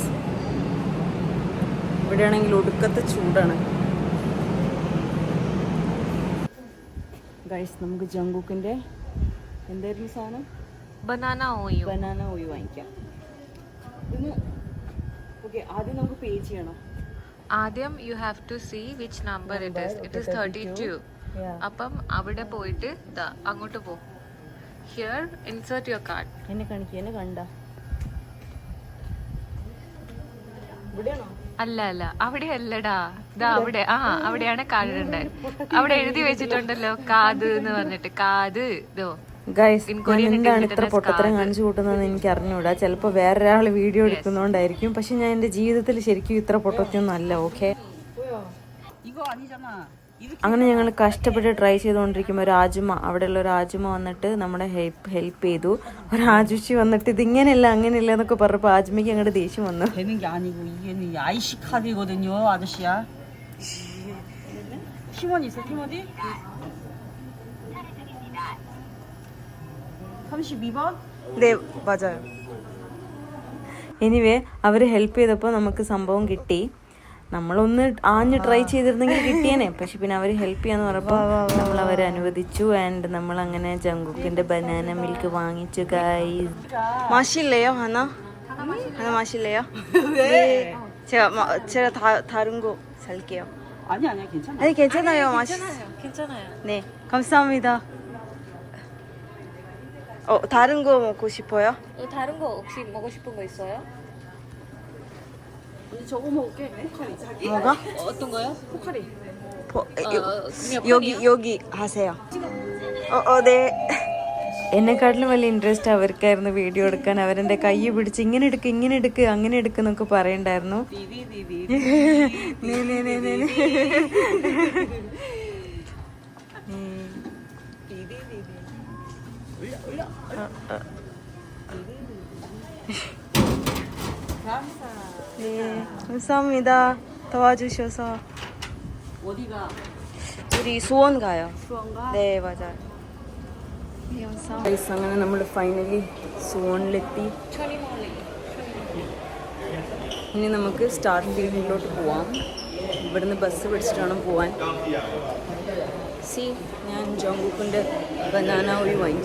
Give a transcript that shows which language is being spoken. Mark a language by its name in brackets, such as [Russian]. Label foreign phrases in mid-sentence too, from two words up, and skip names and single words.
[Malayalam] ഇവിടെയാണെങ്കിൽ ഒടുക്കത്തെ ചൂടാണ് ഗൈസ്. നമുക്ക് ജങ്കുക്കിൻ്റെ എന്തായിരുന്നു സാധനം? ബനാന ഓയോ. ബനാന ഓയിൽ വാങ്ങിക്കാം. ഇതിന് ഓക്കെ, ആദ്യം നമുക്ക് പേ ചെയ്യണം. [English] ആദ്യം you have to see which number it is 32. [Malayalam] അപ്പം അവിടെ പോയിട്ട് അങ്ങോട്ട് പോ. [English] here insert your card. [Malayalam] എന്നെ കാണിക്കുക, എന്നെ കണ്ട ഇവിടെയാണോ? അല്ല അല്ല, അവിടെ അല്ലടാ, അവിടെ അവിടെയാണ് കാർഡ് ഉണ്ട്. അവിടെ എഴുതി വെച്ചിട്ടുണ്ടല്ലോ കാത് എന്ന് പറഞ്ഞിട്ട്. കാത് ഇതോ ഗൈസ്, എന്താണ് ഇത്ര പൊട്ടത്തരം കാണിച്ചു കൂട്ടുന്നതെന്ന് എനിക്ക് അറിഞ്ഞൂടാ. ചിലപ്പോൾ വേറൊരാൾ വീഡിയോ എടുക്കുന്നോണ്ടായിരിക്കും. പക്ഷെ ഞാൻ എൻ്റെ ജീവിതത്തിൽ ശരിക്കും ഇത്ര പൊട്ടത്തൊന്നും അല്ല. ഓക്കെ, അങ്ങനെ ഞങ്ങൾ കഷ്ടപ്പെട്ട് ട്രൈ ചെയ്തുകൊണ്ടിരിക്കുമ്പോൾ ഒരു ആജുമ, അവിടെയുള്ള ഒരു ആജുമ വന്നിട്ട് നമ്മളെ ഹെൽപ്പ് ചെയ്തു. ഒരു ആജുഷി വന്നിട്ട് ഇതിങ്ങനെയല്ല അങ്ങനെയല്ല എന്നൊക്കെ പറഞ്ഞപ്പോൾ ആജുമയ്ക്ക് അങ്ങോട്ട് ദേഷ്യം വന്നു. [Korean] 되는 게 아니고 이게는 IC 카드거든요, 아저씨야. 팀원이 있어, 팀원이? 32번? 네, 맞아요. [Malayalam] എനിവേ അവർ ഹെൽപ്പ് ചെയ്തപ്പോൾ നമുക്ക് സംഭവം കിട്ടി. നമ്മളൊന്ന് ആഞ്ഞ് ട്രൈ ചെയ്തിരുന്നെങ്കിൽ കിട്ടിയേനെ. പക്ഷെ പിന്നെ അവർ ഹെൽപ്പ് ചെയ്യാന്ന് പറഞ്ഞപ്പോൾ നമ്മൾ അവരെ അനുവദിച്ചു. ആൻഡ് നമ്മൾ അങ്ങനെ ജങ്കുക്കിന്റെ [English] banana milk [Malayalam] വാങ്ങിച്ചു. ഗൈസ്, [Korean] 마실래요 하나? 하나 마실래요? 네. 제가 다른 거 살게요. 아니야, 괜찮아. 아니 괜찮아요. 괜찮아요. 네, 감사합니다. 다른 거 먹고 싶어요? 다른 거 혹시 먹고 싶은 거 있어요? 저거 먹을게. 포카리. 뭐가? 어떤 거요? 포카리. 여기 하세요. 네. [Malayalam] എന്നെക്കാട്ടിലും വലിയ ഇൻട്രസ്റ്റ് അവർക്കായിരുന്നു വീഡിയോ എടുക്കാൻ. അവരെന്റെ കൈ പിടിച്ച് ഇങ്ങനെ എടുക്ക് അങ്ങനെ എടുക്കുന്നൊക്കെ പറയണ്ടായിരുന്നു. [Korean] 네, 감사합니다. 도와주셔서. 어디가? 우리 수원 가요. 수원 가? 네, 맞아요. [Malayalam] അങ്ങനെ നമ്മൾ ഫൈനലി സുവോണിലെത്തി. ഇനി നമുക്ക് സ്റ്റാർ ഫീൽഡിലോട്ട് പോവാം. ഇവിടുന്ന് ബസ് പിടിച്ചിട്ട് വേണം പോവാൻ. ഞാൻ ജോങ്കുക്കിൻ്റെ ബനാന ഓയിൽ വാങ്ങിച്ചു.